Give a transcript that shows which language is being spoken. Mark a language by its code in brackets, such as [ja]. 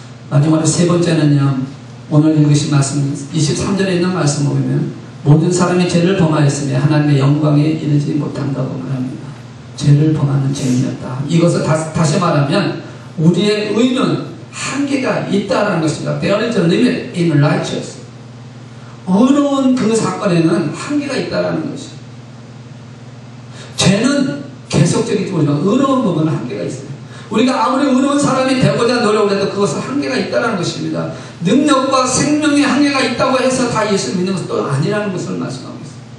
[ko] 마지막으로 세 번째는요, 오늘 읽으신 말씀 23절에 있는 말씀을 보면 모든 사람이 죄를 범하였으니 하나님의 영광에 이르지 못한다고 말합니다. 죄를 범하는 죄인이었다. 이것을 다시 말하면 우리의 의는 한계가 있다는 것입니다. [en] There is a limit in righteousness. [ko] 의로운 그 사건에는 한계가 있다는 것이죠. 죄는 계속적이지 못하지만 의로운 부분은 한계가 있어요. 우리가 아무리 의로운 사람이 되고자 노력을 해도 그것은 한계가 있다는 것입니다. 능력과 생명의 한계가 있다고 해서 다 예수를 믿는 것은 또 아니라는 것을 말씀하고 있어요.